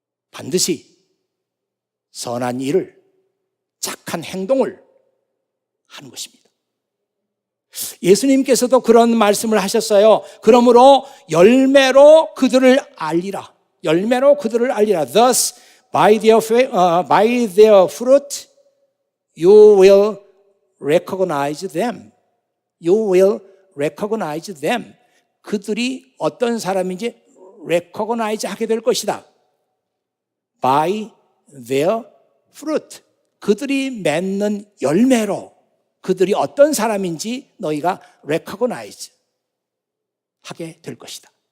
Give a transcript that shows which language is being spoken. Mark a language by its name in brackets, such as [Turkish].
[Korean] 반드시 선한 일을, 착한 행동을 하는 것입니다. 예수님께서도 그런 말씀을 하셨어요. 그러므로 열매로 그들을 알리라. 열매로 그들을 알리라. [English] Thus, by their fruit, you will recognize them. You will recognize them. [Korean] 그들이 어떤 사람인지 recognize 하게 될 것이다. [English] By their fruit. [Korean] 그들이 맺는 열매로 그들이 어떤 사람인지 너희가 recognize 하게 될 것이다.